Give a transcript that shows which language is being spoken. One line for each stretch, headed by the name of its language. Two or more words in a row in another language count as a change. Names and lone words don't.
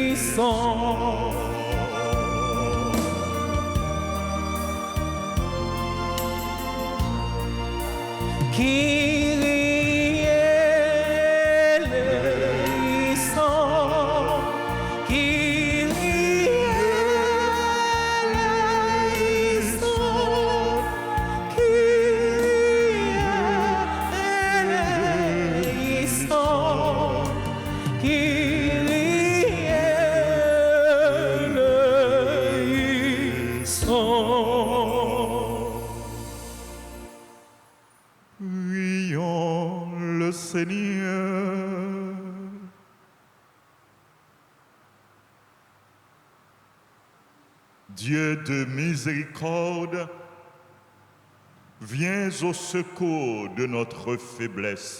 French: sont.
Greek: Kyrie eleison, Kyrie eleison, Kyrie eleison, Kyrie eleison.
French: Prions le Seigneur. Dieu de miséricorde, viens au secours de notre faiblesse.